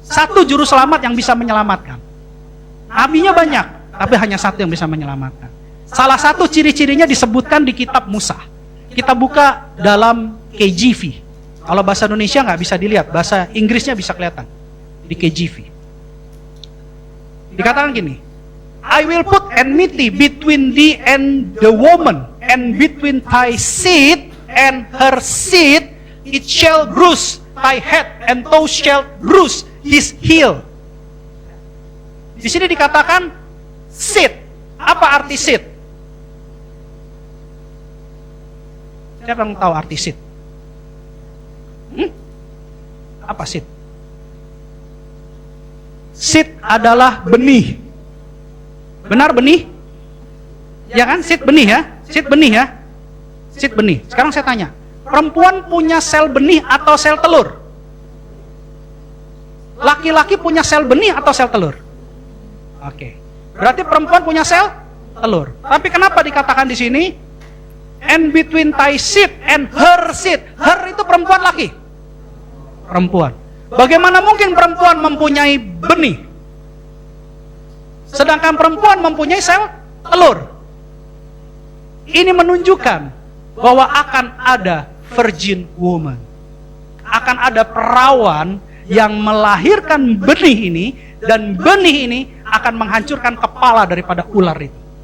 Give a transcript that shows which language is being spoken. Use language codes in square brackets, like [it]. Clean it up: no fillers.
[id] Satu juru selamat yang bisa menyelamatkan. Nabinya banyak, tapi hanya satu yang bisa menyelamatkan. Salah satu ciri-cirinya disebutkan di kitab Musa. Kita buka dalam KJV. Kalau bahasa Indonesia nggak bisa dilihat, bahasa Inggrisnya bisa kelihatan. Di KJV. Dikatakan gini, [en] I will put enmity between thee and the woman, and between thy seed and her seed, it shall bruise thy head, and thou shalt bruise his heel. [id] Di sini dikatakan seed. Apa arti seed? Siapa yang tahu arti seed? Apa seed? Seed adalah benih. Benar benih? Ya kan? Seed benih ya? Seed benih ya? Seed benih. Sekarang saya tanya, perempuan punya sel benih atau sel telur? Laki-laki punya sel benih atau sel telur? Oke. Berarti perempuan punya sel telur. Tapi kenapa dikatakan di sini [en] and between thy seed and her seed? [id] Her itu perempuan, laki? Perempuan. Bagaimana mungkin perempuan mempunyai benih, sedangkan perempuan mempunyai sel telur? Ini menunjukkan bahwa akan ada [en] virgin woman, [id] akan ada perawan yang melahirkan benih ini, dan benih ini akan menghancurkan kepala daripada ular itu.